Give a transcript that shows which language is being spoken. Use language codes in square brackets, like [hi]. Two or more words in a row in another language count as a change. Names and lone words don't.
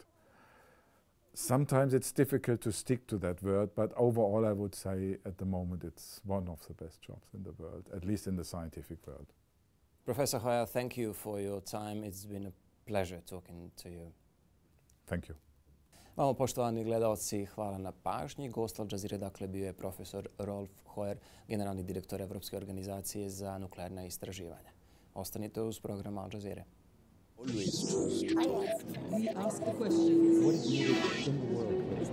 [en] Sometimes it's difficult to stick to that word, but overall I would say at the moment it's one of the best jobs in the world, at least in the scientific world. Professor Heuer, thank you for your time. It's been a pleasure talking to you. Thank you. [bs] Vamo, poštovani gledalci, hvala na pažnji. Gost Al Jazeere, dakle, bio je profesor Rolf Heuer, generalni direktor Evropske organizacije za nuklearna istraživanja. Ostanite uz program Al Jazeera. [en] We ask the question, what is needed in the world?